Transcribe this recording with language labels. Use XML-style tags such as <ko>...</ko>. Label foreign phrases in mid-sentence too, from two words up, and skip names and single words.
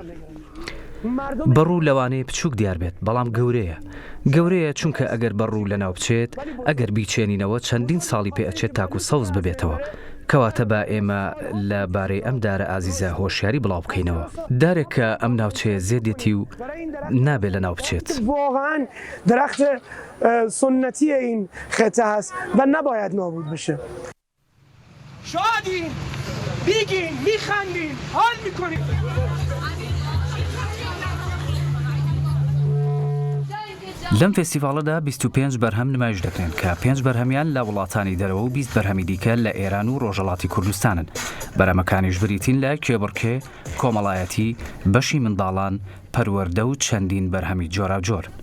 <ckb>بەڕوو لەوانەیە بچووک دیار بێت بەڵام گەورەیە چونکە ئەگەر بەڕوو لەناو بچێت ئەگەر بیچێنینەوە چەندین ساڵی پێ ئەچێت تاکو سەوز ببێتەوە. کەواتە با ئێمە لەبارەی ئەم دارە ئازیزە هۆشیاری بڵاو بکەینەوە، دارێک کە ئەم ناوچەیە زێدێتی و نابێت لە ناو بچێت.</ckb> <fa>واقعا درخت سنتی این خطه هست و نباید نابود بشه. شادین، بیگین، میخندین، حال میکنین.</fa> <ckb>لەم فستیڤاڵەدا 25 بەرهەم نمایش دەکرێن کە 5 بەرهەمیان لە وڵاتانی دەرەوە و 20 بەرهەمی دیکە لە ئێران و ڕۆژهەڵاتی کوردستانن. بەرهەمەکانیش بریتین لە کێبڕکێ، کۆمەڵایەتی، بەشی منداڵان، پەروەردە و چەندین بەرهەمی جۆراوجۆر.</ckb>